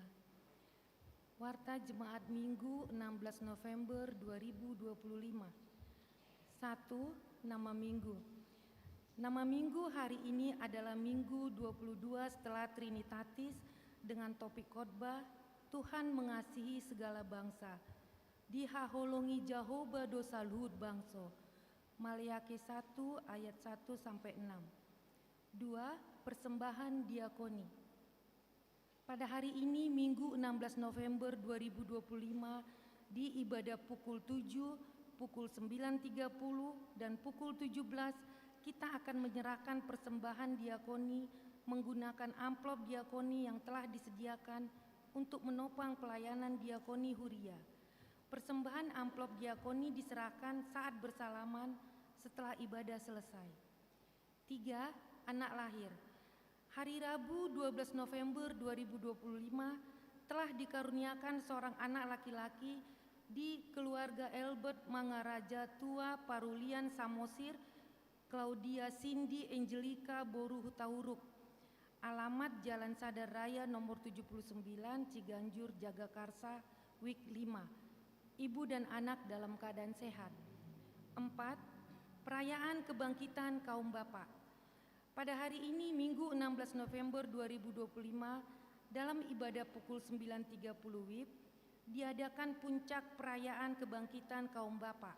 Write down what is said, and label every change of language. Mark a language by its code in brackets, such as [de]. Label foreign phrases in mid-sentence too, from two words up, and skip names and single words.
[id] Warta Jemaat Minggu 16 November 2025. 1. Nama Minggu. Nama Minggu hari ini adalah Minggu 22 setelah Trinitatis dengan topik khotbah Tuhan mengasihi segala bangsa. [bbc] Dihaholongi Jehovah dosa luhut bangsa. [id] Maliaki 1 ayat 1-6. 2. Persembahan diakoni. Pada hari ini Minggu 16 November 2025 di ibadah pukul 7, pukul 9.30 dan pukul 17 kita akan menyerahkan persembahan diakoni menggunakan amplop diakoni yang telah disediakan untuk menopang pelayanan diakoni Huria. Persembahan amplop diakoni diserahkan saat bersalaman setelah ibadah selesai. 3. Anak lahir. Hari Rabu 12 November 2025 telah dikaruniakan seorang anak laki-laki di keluarga Albert Mangaraja Tua Parulian Samosir, Claudia Cindy Angelica Boru Hutahuruk. Alamat Jalan Sadar Raya nomor 79 Ciganjur Jagakarsa, Week 5. Ibu dan anak dalam keadaan sehat. 4. Perayaan Kebangkitan Kaum Bapak. Pada hari ini Minggu 16 November 2025 dalam ibadah pukul 9.30 WIB diadakan puncak perayaan Kebangkitan Kaum Bapak.